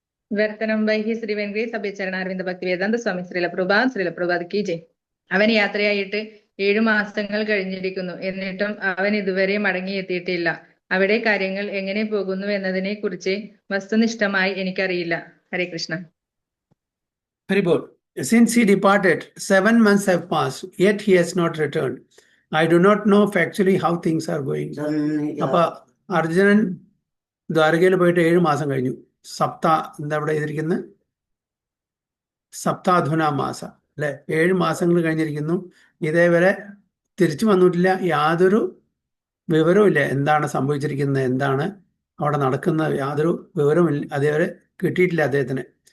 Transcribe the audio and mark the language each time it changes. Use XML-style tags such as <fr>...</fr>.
<ml>വിവർത്തനം വൈഹി ശ്രീ വെങ്കടേശ് സഭ്യചരണാരവിന്ദ ഭക്തി വേദാന്ത സ്വാമി ശ്രീല പ്രഭാത് കി ജയ്. അവൻ യാത്രയായിട്ട് 7 മാസങ്ങൾ കഴിഞ്ഞിരിക്കുന്നു, എന്നിട്ടും അവൻ ഇതുവരെ മടങ്ങിയെത്തിയിട്ടില്ല. അവിടെ കാര്യങ്ങൾ എങ്ങനെ പോകുന്നു എന്നതിനെ കുറിച്ച് വസ്തുനിഷ്ഠമായി എനിക്കറിയില്ല.</ml> <sa>ഹരേ Krishna. Haribol.</sa> <en>Since he departed, 7 months have passed, yet he has not returned. I do not know factually how things are going.</en> <ml>അപ്പൊ അർജുനൻ ദ്വാരകയിൽ പോയിട്ട് 7 മാസം കഴിഞ്ഞു. എന്താ ഇവിടെ എഴുതിയിരിക്കുന്നത്? സപ്താധുന മാസ അല്ലെ, 7 മാസങ്ങൾ കഴിഞ്ഞിരിക്കുന്നു, ഇതേവരെ തിരിച്ചു വന്നിട്ടില്ല. യാതൊരു വിവരവും ഇല്ല എന്താണ് സംഭവിച്ചിരിക്കുന്നത്, എന്താണ് അവിടെ നടക്കുന്നത്, യാതൊരു വിവരവും ഇല്ല, അതേവരെ കിട്ടിയിട്ടില്ല അദ്ദേഹത്തിന്.</ml>